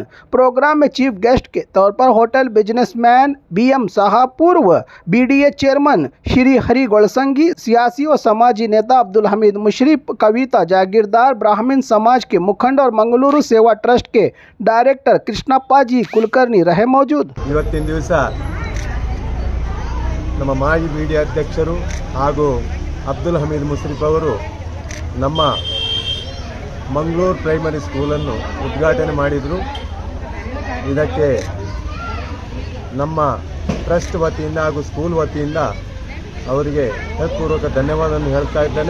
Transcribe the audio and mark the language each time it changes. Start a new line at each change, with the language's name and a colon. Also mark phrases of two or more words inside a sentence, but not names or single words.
Hindi: प्रोग्राम में
English: chief guest
Hindi: के तौर पर
English: hotel businessman
Hindi: BM साहब, पूर्व BDA चेयरमैन श्री हरि गोलसंगी, सियासी और समाजी नेता अब्दुल हमीद मुशरिफ, कविता जागीरदार, ब्राह्मण समाज के मुखंड और मंगलुरु सेवा ट्रस्ट के डायरेक्टर कृष्णप्पा जी कुलकर्णी रहे मौजूद।
Kannada: ಇವತ್ತಿನ ದಿವಸ ನಮ್ಮ ಮಾಜಿ BDA ಅಧ್ಯಕ್ಷರು ಹಾಗೂ ಅಬ್ದುಲ್ ಹಮೀದ್ ಮುಶ್ರಿಫ್ ಅವರು ನಮ್ಮ ಮಂಗಳೂರು ಪ್ರೈಮರಿ ಸ್ಕೂಲನ್ನು ಉದ್ಘಾಟನೆ ಮಾಡಿದರು। ಇದಕ್ಕೆ ನಮ್ಮ ಟ್ರಸ್ಟ್ ವತಿಯಿಂದ ಹಾಗೂ ಸ್ಕೂಲ್ ವತಿಯಿಂದ ಅವರಿಗೆ ಹೃತ್ಪೂರ್ವಕ ಧನ್ಯವಾದವನ್ನು ಹೇಳ್ತಾ ಇದ್ದೇನೆ।